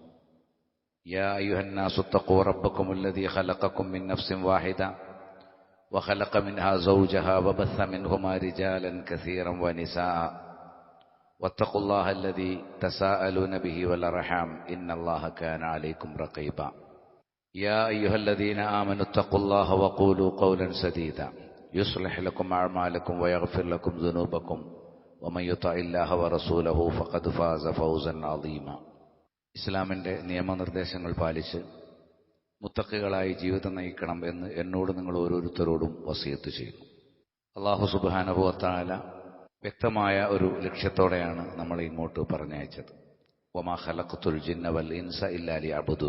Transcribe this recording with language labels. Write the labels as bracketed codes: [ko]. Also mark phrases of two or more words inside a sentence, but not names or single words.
[ar] يا أيها الناس اتقوا ربكم الذي خلقكم من نفس واحدة وخلق منها زوجها وبث منهما رجالا كثيرا ونساء واتقوا الله الذي تساءلون به والأرحام إن الله كان عليكم رقيبا. يا أيها الذين آمنوا اتقوا الله وقولوا قولا سديدا يصلح لكم أعمالكم ويغفر لكم ذنوبكم ومن يطع الله ورسوله فقد فاز فوزا عظيما. [ml] ഇസ്ലാമിൻ്റെ നിയമനിർദ്ദേശങ്ങൾ പാലിച്ച് മുത്തഖികളായി ജീവിതം നയിക്കണം എന്ന് എന്നോട് നിങ്ങൾ ഓരോരുത്തരോടും വസിയത്ത് ചെയ്യുന്നു. അല്ലാഹു [ar] سبحانه وتعالى [ml] വ്യക്തമായ ഒരു ലക്ഷ്യത്തോടെയാണ് നമ്മളെ ഇങ്ങോട്ട് പറഞ്ഞയച്ചത്. [ar] وما خلقت الجن والإنس إلا ليعبدون.